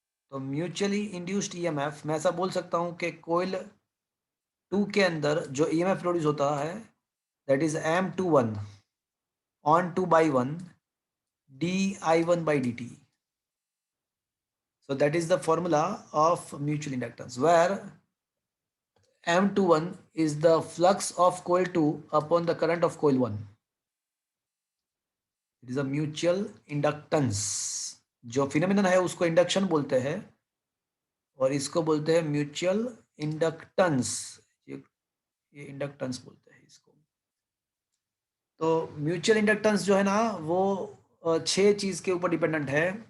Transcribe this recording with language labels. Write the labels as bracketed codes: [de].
[hi] तो mutually induced EMF, मैं ऐसा बोल सकता हूं कि कोइल 2 के अंदर जो ईएमएफ प्रोड्यूस होता है that is M21 on 2 by 1 di1 by dt. [en] So that is the formula of mutual inductance, where M21 is the flux of coil 2 upon the current of coil 1. It is a mutual inductance। [hi] जो phenomenon है उसको induction बोलते हैं और इसको बोलते हैं mutual inductance. ये इंडक्टेंस बोलते हैं इसको। तो म्यूचुअल इंडक्टेंस जो है ना वो 6 चीज के ऊपर डिपेंडेंट है।